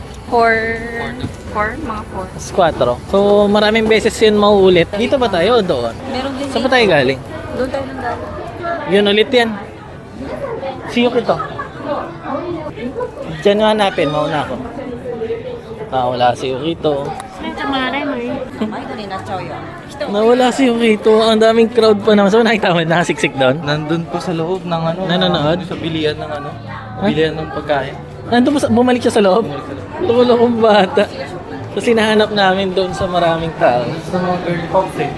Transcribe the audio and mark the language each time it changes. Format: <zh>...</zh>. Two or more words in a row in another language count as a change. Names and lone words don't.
<tl>4? Mga 4. 4. So maraming beses yun mauulit. Dito ba tayo o doon? Meron din Saan ba tayo galing? Doon tayo nang galing. Yun ulit yan. Si Yukito. Diyan nga hanapin, mauna ako. Nakawala si Yukito.</tl> <ja>迷子になっちゃうよ。人</ja> <tl>Nawala si Yukito. Ang daming crowd pa naman. So nakita mo, nakasiksik doon? Nandun po sa loob ng ano. Nanonood? Sa bilian ng ano. Bilian ng pagkain. Nandun bumalik siya sa loob? Loko-lokong bata. Tapos hinahanap namin doon sa maraming tao. Sa mga</tl> <en>girl pops</en> <tl>eh.</tl>